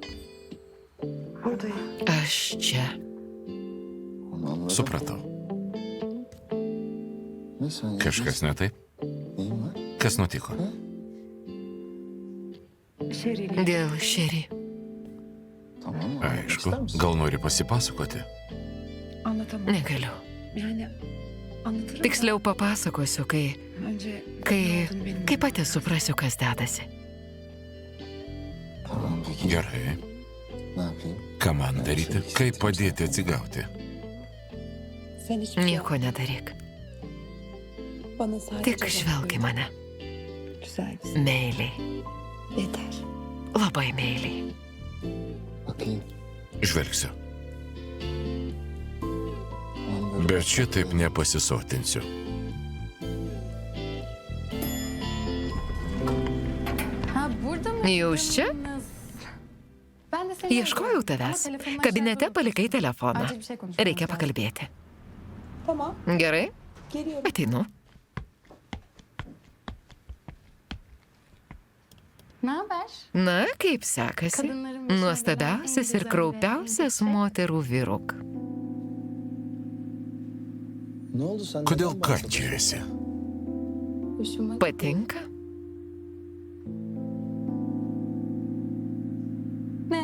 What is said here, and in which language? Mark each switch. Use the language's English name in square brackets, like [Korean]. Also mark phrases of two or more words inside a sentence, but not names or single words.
[Lithuanian] Aš čia. [Turkish] Onu anladım. [Lithuanian] Supratau. [Turkish] Ne sen [Lithuanian] Kažkas ne taip? [Turkish] Neyin var? [Lithuanian] Kas nutiko? Dėl Šeri. [Turkish] Tamam mı? [Lithuanian] Aišku. [Turkish] İster misin? [Lithuanian] Gal nori pasipasakoti? [Turkish] Anlatamam. [Lithuanian] Negaliu. [Turkish] Yani anlatırım. [Lithuanian] Tiksliau papasakosiu, kai [Turkish] Önce [Lithuanian] kai [Turkish] benim. [Lithuanian] kai pati suprasiu, kas dedasi. [Turkish] Tamam peki. [Lithuanian] Gerai. [Turkish] Ne yapayım? [Lithuanian] Ką man daryti? Kaip padėti atsigauti? [Turkish] Sen hiçbir şey [Lithuanian] Nieko nedaryk. [Turkish] bana sadece [Lithuanian] Tik žvelk į mane. [Turkish] güzel misin? [Lithuanian] Meiliai. [Turkish] Yeter. [Lithuanian] labai meiliai. [Turkish] Bakayım. [Lithuanian] Žvelgsiu. [Turkish] Aman böyle. [Lithuanian] Bet šitaip nepasisotinsiu. [Turkish] Ha burada mı? [Lithuanian] Jūs čia? [Turkish] Ben de seni [Lithuanian] Ieškojau [Turkish] arıyorum. [Lithuanian] tavęs. [Turkish] Ama telefonun [Lithuanian] Kabinete [Turkish] aşağıda. [Lithuanian] palikai telefoną. [Turkish] Acil bir şey konuşmamız [Lithuanian] Reikia [Turkish] lazım. [Lithuanian] pakalbėti. [Turkish] Tamam, [Lithuanian] Gerai? [Turkish] geliyorum. [Lithuanian] Ateinu. [Turkish] Ne haber? [Lithuanian] Na, kaip sekasi? [Turkish] Kadınların başına [Lithuanian] Nuostabiausias [Turkish] gelen [Lithuanian] ir [Turkish] en [Lithuanian] kraupiausias [Turkish] güzel ve en [Lithuanian] moterų vyruk. [Turkish] Ne oldu sen? [Lithuanian] Kodėl [Turkish] neden bahsediyorsun? [Lithuanian] kančiasi? [Turkish] Hoşuma [Lithuanian] Patinka? [Turkish] Ne?